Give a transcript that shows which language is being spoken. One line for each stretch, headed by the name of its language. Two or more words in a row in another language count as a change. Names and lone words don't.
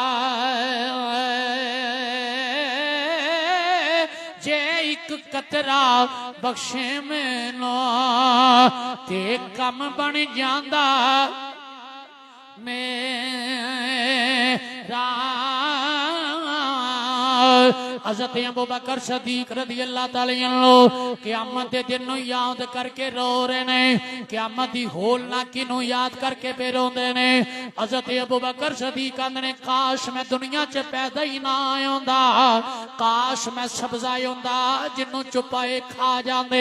Punjabi: جے اک قطرہ بخشے مینوں تے کم بن جاندا میرا. حضرت ابو بکر صدیق
Arabic: رضي الله تعالى عنه
Punjabi: قیامت دے دن نوں یاد کر کے رو رہے نے. قیامت دی ہولناکی نوں یاد کر کے پے روندے نے. حضرت ابو بکر صدیق کہندے نے کاش میں دنیا چ پیدا ہی نہ ہوندا، کاش میں سبزہ ہوندا جنہوں چوپائے کھا جاندے.